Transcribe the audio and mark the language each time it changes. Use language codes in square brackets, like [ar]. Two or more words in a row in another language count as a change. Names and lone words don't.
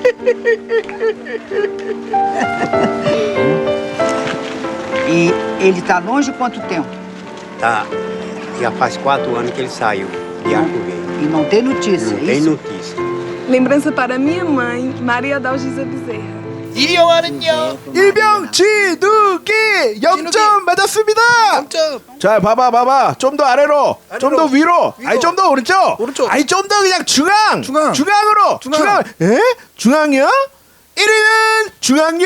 [pt] E ele tá longe quanto tempo? Tá. Já faz 4 anos que ele saiu de Arco Verde. E não tem notícia, Não é tem isso? notícia. Lembrança para minha mãe, Maria Dalgisa Bezerra. [ko] 1위 영화는요? 일병 진욱이 0점 맞았습니다. 0점. 자 봐봐 좀 더 아래로 좀 더 위로. 아니 좀 더 오른쪽 아니 좀 더 그냥 중앙으로 중앙. 에? 중앙이요? 1위는 중앙역.